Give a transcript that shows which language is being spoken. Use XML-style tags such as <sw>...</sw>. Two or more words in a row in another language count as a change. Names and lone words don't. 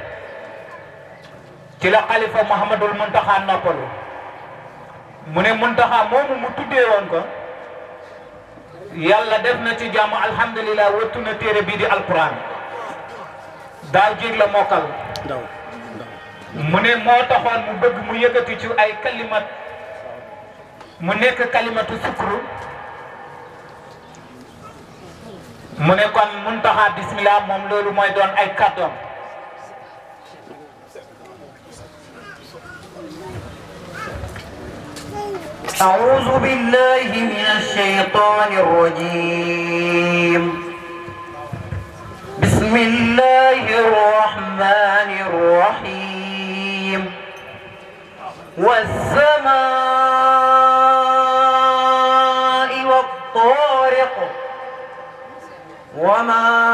<wo>ci la xalifa Mouhamadul Muntaxa noppalu mu ne Muntaxa moomu mu tuddee woon ko yàlla def na ci jàmm alhamdulilah wattu na téere bii di alquran daaw jéeg la mokkal mu ne moo taxoon mu bëgg mu yëkkati ci ay kalimat mu nekk</wo> <ar>كلمة الشكر</ar> <wo>mu ne kon Muntaxa bismillah moom loolu mooy doon ay kàddoom</wo> <ar>أعوذ بالله من الشيطان الرجيم بسم الله الرحمن الرحيم والسماء والطارق وما</ar>